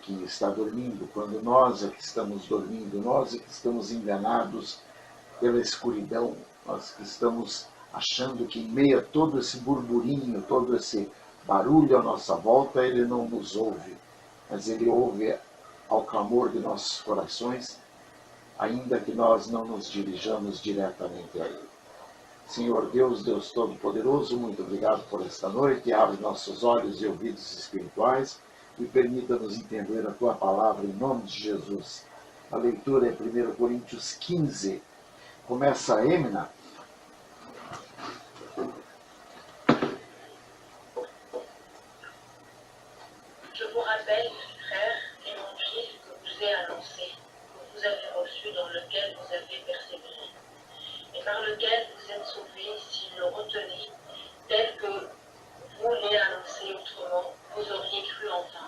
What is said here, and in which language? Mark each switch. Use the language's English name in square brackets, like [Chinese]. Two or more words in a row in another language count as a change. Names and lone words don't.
[Portuguese] quem está dormindo, quando nós é que estamos dormindo, nós é que estamos enganados pela escuridão, nós que estamos achando que em meio a todo esse burburinho, todo esse barulho à nossa volta, Ele não nos ouve, mas Ele ouve ao clamor de nossos corações, ainda que nós não nos dirijamos diretamente a Ele. Senhor Deus, Deus Todo-Poderoso, muito obrigado por esta noite. Abre nossos olhos e ouvidos espirituais e permita-nos entender a Tua palavra em nome de Jesus. A leitura é 1 Coríntios 15. Começa a Emina. [French] Je vous rappelle, frères, l'évangile que vous ai annoncé, que vous avez reçu, dans lequel vous avez persévéré, et par lequel vous êtes sauvés si le retenez, tel que vous l'avez annoncé autrement, vous auriez cru en vain.